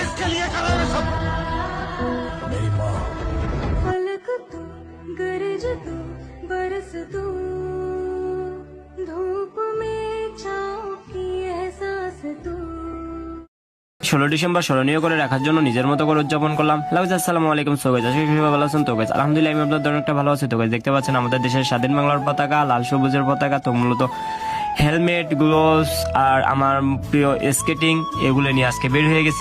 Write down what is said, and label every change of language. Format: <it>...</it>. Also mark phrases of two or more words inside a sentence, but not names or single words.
<hi>ये कर रहे हो सब? मेरी माँ फलक तू गरज तू बरस तू धूप में छाँव की एहसास तू</hi> <bn>16 ডিসেম্বর স্মরণীয় করে রাখার জন্য নিজের মতো করে উদযাপন করলাম।</bn> <ar>السلام عليكم.</ar> <en>so guys,</en> <bn>আশা করি সবাই ভালো আছেন। তো গাইস, আলহামদুলিল্লাহ আমি আপনাদের অনেকটা ভালো আছি। তো গাইস, দেখতে পাচ্ছেন আমাদের দেশের স্বাধীন বাংলার পতাকা, লাল সবুজের পতাকা। তো মূলত হেলমেট, গ্লোভস আর আমার প্রিয় স্কেটিং এগুলো নিয়ে আজকে বের হয়ে গেছি।</bn>